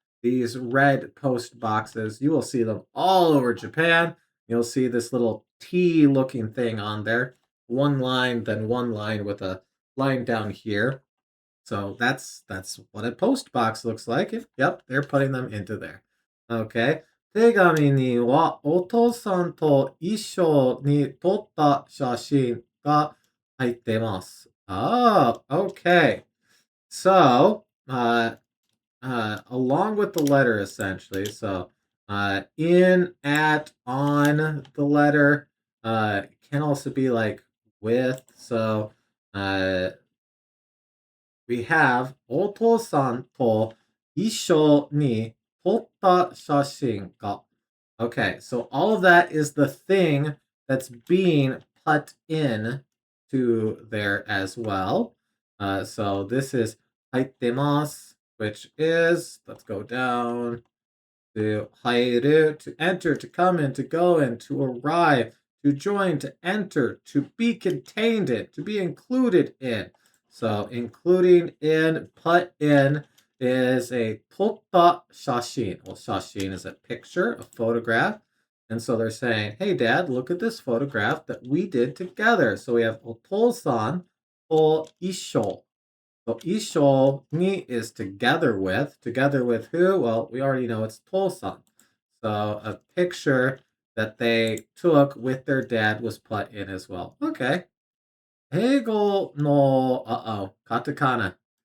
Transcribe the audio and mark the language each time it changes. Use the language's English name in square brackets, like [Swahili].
[English] These red post boxes, you will see them all over Japan. You'll see this little T looking thing on there. One line, then one line with a line down here. So that's what a post box looks like. Yep, they're putting them into there. Okay. [Japanese] 手紙にはお父さんと一緒に撮った写真が入ってます。 [English] Oh, okay. So, along with the letter, essentially. So, in, at, on the letter, can also be like with. So, we have [Japanese] お父さんと一緒に撮った写真が. [English] Okay, so all of that is the thing that's being put in to there as well. So this is 入ってます, which is, let's go down, to 入る, to enter, to come in, to go in, to arrive, to join, to enter, to be contained in, to be included in. So including in, put in is a [Japanese] 撮った写真. [English] Well, 写真 is a picture, a photograph. And so they're saying, hey, Dad, look at this photograph that we did together. So we have [Japanese] お父さんと一緒. [English] So isho ni is together with. Together with who? Well, we already know it's Tosan. So a picture that they took with their dad was put in as well. Okay. Hegel no katakana.